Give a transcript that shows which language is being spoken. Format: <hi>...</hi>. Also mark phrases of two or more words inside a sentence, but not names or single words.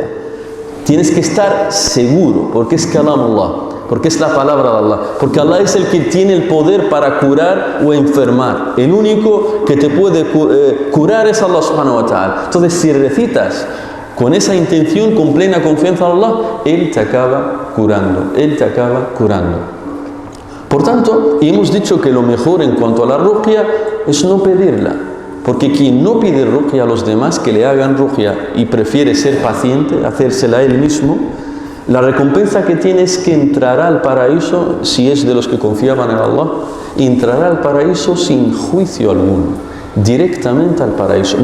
<es>Tienes que estar seguro, porque es</es> <ar>كلام الله,</ar> <es>porque es la palabra de Allah, porque Allah es el que tiene el poder para curar o enfermar. El único que te puede curar es</es> <ar>الله سبحانه وتعالى.</ar> <es>Entonces, si recitas con esa intención, con plena confianza en Allah, Él te acaba curando, Él te acaba curando. Por tanto, hemos dicho que lo mejor en cuanto a la ruqya es no pedirla, Porque quien no pide ruqya a los demás que le hagan ruqya y prefiere ser paciente, hacérsela él mismo, la recompensa que tiene es que entrará al paraíso, si es de los que confiaban en Allah, entrará al paraíso sin juicio alguno, directamente al paraíso.</es>